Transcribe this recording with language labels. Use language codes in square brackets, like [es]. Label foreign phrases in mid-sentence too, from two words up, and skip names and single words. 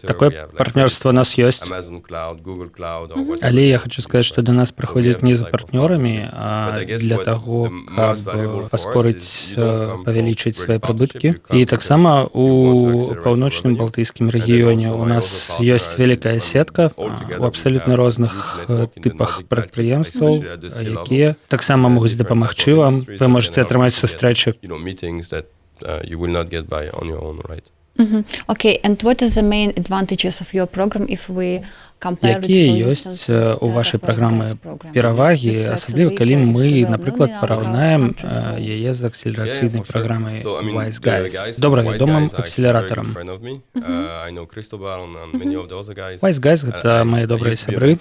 [be] Такое партнёрства у нас ёсць. Але я хочу сказаць, што да нас прыходзяць не за партнёрамі, а для таго, каб паскорыць, павялічыць свае прыбыткі. І таксама у паўночным балтыйскім рэгіёне у нас ёсць вялікая сетка у абсалютна розных тыпах прадпрыемстваў, якія таксама могуць дапамагчы вам. Вы можаце атрымаць сустрэчы. [en] Okay, and what is the main advantages of your program if we [be] Якія ёсць у вашай праграмы перавагі, асабліва калі мы, напрыклад, параўнаем яе з акселерацыйнай праграмай Wise Guys, добра вядомым акселератарам. Wise Guys — гэта мае добрыя сябры.